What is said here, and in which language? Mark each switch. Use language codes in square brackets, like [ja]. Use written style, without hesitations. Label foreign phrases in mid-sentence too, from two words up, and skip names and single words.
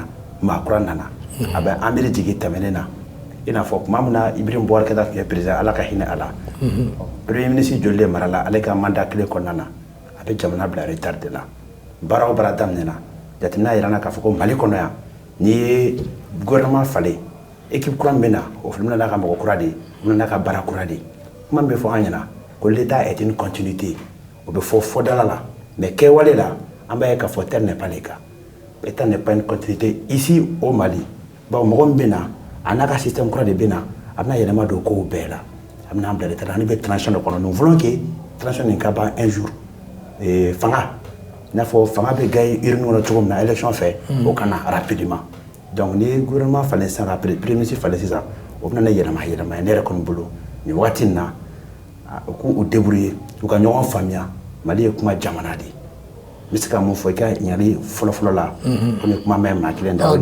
[bm] maa kura nana a bɛ Amérique jigi tɛmɛnen na i n'a fɔ tuma min na Ibrahim Boubacar Keïta tun ye président ala ka hinɛ a la [fr] premier ministre [bm] joli de marala ale ka mandat kelen kɔnɔna na a bɛ jamana bila retard de la baara o baara daminɛna jateminɛ yira na k'a fɔ ko Mali kɔnɔ yan n'i ye gouvernement falen équipe kura min bɛ na o fana n'a ka mɔgɔ kura de o n'a ka baara kura de kuma min bɛ fɔ an ɲɛna ko [fr] l'état est une continuité [bm] o bɛ fɔ fɔdala la mais kɛwale la an b'a ye k'a fɔ [fr] tel n'est pas le cas l'état n'est pas une continuité ici au Mali [bm] bawo mɔgɔ min bɛ na a n'a ka système kura de bɛ na a bɛna yɛlɛma don kow bɛɛ la a bɛna an bila l'état la ani bɛ transition de kɔnɔ [fr] nous voulons que transition [bm] nin ka ban [fr] un jour [bm] fanga i n'a fɔ fanga bɛ [fr] gagner urne [bm] kɔnɔ cogo min na élection fɛ o ka na [fr] rapidement donc [bm] ni gouvernement falen sisan [fr] après premier ministre [bm] falen sisan o bɛna ne yɛlɛma ye ne yɛrɛ kɔni bolo nin wagati in na u k'u débrouiller u ka ɲɔgɔn faamuya Mali ye kuma jamana de n bɛ se ka mun fɔ i ka ɲininkali fɔlɔfɔlɔ la komi kuma mɛn maa kelen da